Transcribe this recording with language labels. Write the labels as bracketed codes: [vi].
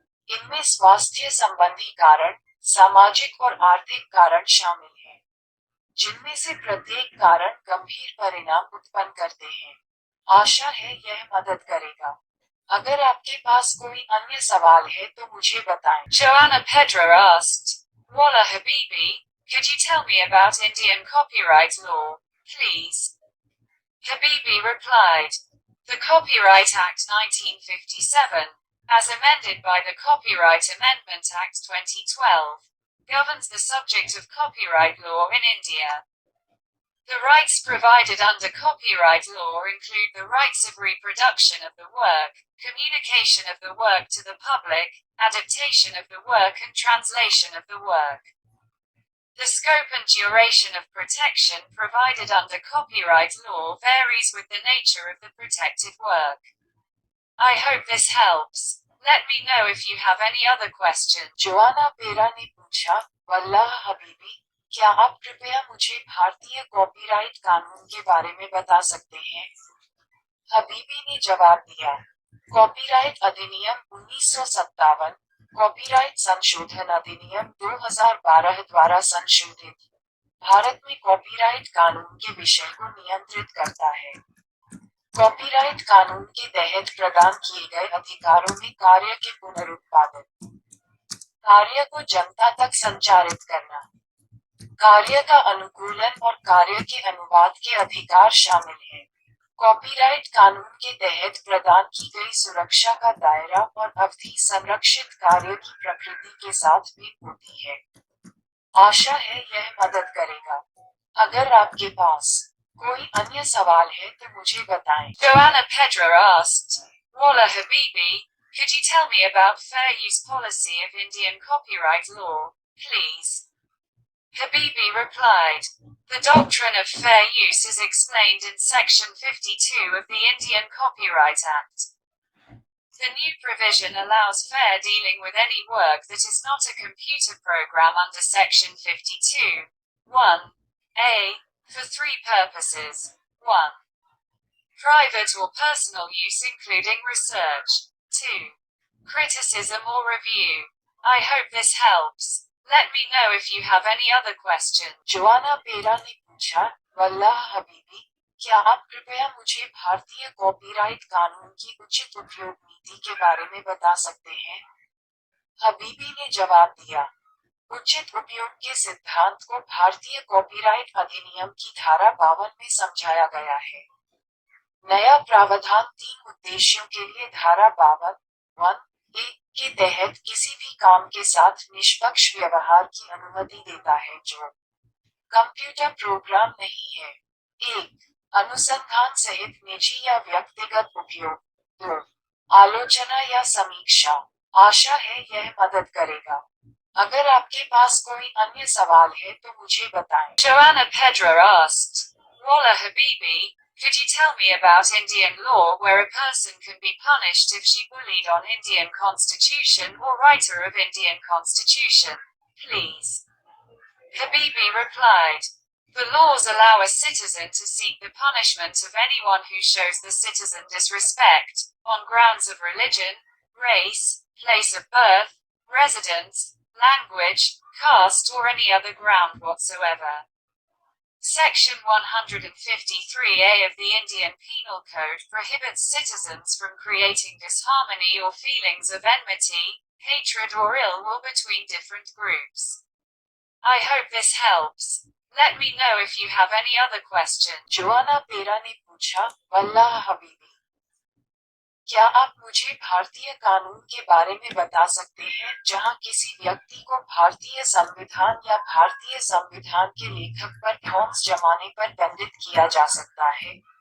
[hi] इनमें स्वास्थ्य संबंधी कारण, सामाजिक और आर्थिक कारण शामिल हैं, जिनमें से प्रत्येक कारण गंभीर परिणाम उत्पन्न करते हैं। आशा है यह मदद करेगा। अगर आपके पास कोई अन्य सवाल है तो मुझे बताएं। [en] Joanna Pedra asked, Walla Habibi, could you tell me about Indian copyright law, please? Habibi replied, the Copyright Act 1957, as amended by the Copyright Amendment Act 2012, governs the subject of copyright law in India. The rights provided under copyright law include the rights of reproduction of the work, communication of the work to the public, adaptation of the work and translation of the work. The scope and duration of protection provided under copyright law varies with the nature of the protected work. I hope this helps. Let me know if you have any other questions. [hi] Joanna पेरा ने पूछा, वल्लाह हबीबी, क्या आप कृपया मुझे भारतीय copyright कानून के बारे में बता सकते हैं? हबीबी ने जवाब दिया, कॉपीराइट अधिनियम 1957, कॉपीराइट संशोधन अधिनियम 2012 द्वारा संशोधित भारत में कॉपीराइट कानून के विषय को नियंत्रित करता है। कॉपीराइट कानून के तहत प्रदान किए गए अधिकारों में कार्य के पुनरुत्पादन, कार्य को जनता तक संचारित करना, कार्य का अनुकूलन और कार्य के अनुवाद के अधिकार शामिल हैं। कॉपीराइट कानून के तहत प्रदान की गई सुरक्षा का दायरा और अवधि संरक्षित कार्य की प्रकृति के साथ भी होती है। आशा है यह मदद करेगा। अगर आपके पास कोई अन्य सवाल है तो मुझे बताएं। [en] Joanna Pedra asked, Walla Habibi, could you tell me about fair use policy of Indian copyright law, please? Habibi replied, the doctrine of fair use is explained in Section 52 of the Indian Copyright Act. The new provision allows fair dealing with any work that is not a computer program under Section 52, 1a, for three purposes. 1. Private or personal use including research. 2. Criticism or review. I hope this helps. Let me know if you have any other questions. [hi] Joanna पेरा ने पूछा, वल्लाह हबीबी, क्या आप कृपया मुझे भारतीय copyright कानून की उचित उपयोग नीति के बारे में बता सकते हैं? हबीबी ने जवाब दिया, उचित उपयोग के सिद्धांत को भारतीय कॉपीराइट अधिनियम की धारा 52 में समझाया गया है। नया प्रावधान 3 उद्देश्यों के लिए धारा 52 1 के तहत किसी भी काम के साथ निष्पक्ष व्यवहार की अनुमति देता है जो कंप्यूटर प्रोग्राम नहीं है। 1. अनुसंधान सहित निजी या व्यक्तिगत उपयोग। 2. आलोचना या समीक्षा। आशा है यह मदद करेगा। अगर आपके पास कोई अन्य सवाल है तो मुझे बताएं। [en] Joanna Pedra asked, Walla Habibi, could you tell me about Indian law where a person can be punished if she bullied on Indian constitution or writer of Indian constitution, please? Habibi replied, the laws allow a citizen to seek the punishment of anyone who shows the citizen disrespect, on grounds of religion, race, place of birth, residence, language, caste or any other ground whatsoever. Section 153A of the Indian Penal Code prohibits citizens from creating disharmony or feelings of enmity, hatred or ill will between different groups. I hope this helps. Let me know if you have any other questions. [hi] Joanna पेरा ने पूछा, वल्लाह हबीबी, क्या आप मुझे भारतीय कानून के बारे में बता सकते हैं जहां किसी व्यक्ति को भारतीय संविधान या भारतीय संविधान के लेखक पर ठोस जमाने पर दंडित किया जा सकता है?